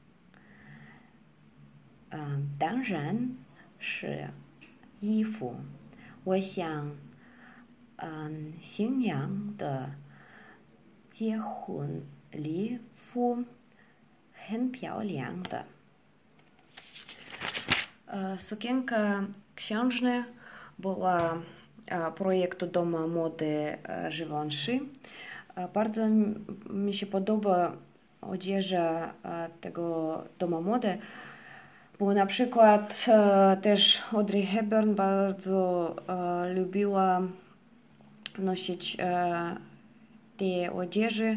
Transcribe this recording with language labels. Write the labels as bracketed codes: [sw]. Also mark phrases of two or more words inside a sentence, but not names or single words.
[zh] 当然是衣服。我想，新娘的结婚礼服很漂亮的。 [pl] Sukienka księżna była projektu Domu Mody Givenchy. Bardzo mi się podoba odzieża tego domu mody, bo na przykład też Audrey Hepburn bardzo lubiła nosić te odzieży.